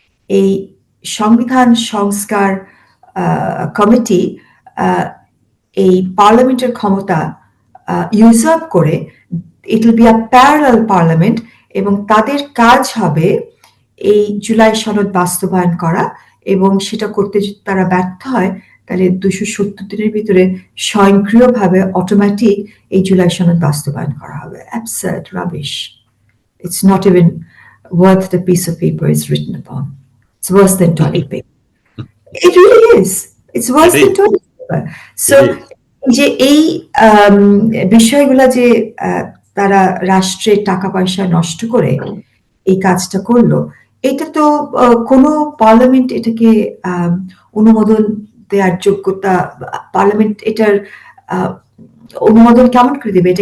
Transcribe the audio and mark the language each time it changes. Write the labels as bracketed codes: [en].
[bn] এই সংবিধান সংস্কার কমিটি এই পার্লামেন্টের ক্ষমতা ইউজার্ভ করে, [en] It will be a parallel parliament. [bn] এবং তাদের কাজ হবে এই জুলাই সনদ বাস্তবায়ন করা, এবং সেটা করতে যদি তারা ব্যর্থ হয় তাহলে 270 দিনের ভিতরে স্বয়ংক্রিয়ভাবে অটোমেটিক এই জুলাই সনদ বাস্তবায়ন করা হবে। [en] Absurd, rubbish. It's not even worth the piece of paper it's written upon. It's worse than toilet paper. It really is. It's worse than toilet paper. [bn] So যে এই বিষয়গুলা যে তারা রাষ্ট্রের টাকা পয়সা নষ্ট করে এই কাজটা করলো, এটা তো কোনো পার্লামেন্ট এটাকে অনুমোদন দেওয়ার যোগ্যতা, পার্লামেন্ট এটার অনুমোদন কেমন করে দেবে?